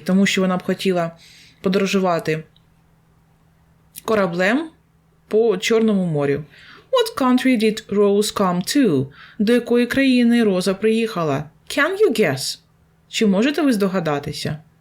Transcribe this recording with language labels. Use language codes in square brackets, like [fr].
[uk] Тому що вона б хотіла подорожувати кораблем по Чорному морю. [en] What country did Rose come to? [uk] До якої країни Роза приїхала? [en] Can you guess? [uk] Чи можете ви здогадатися?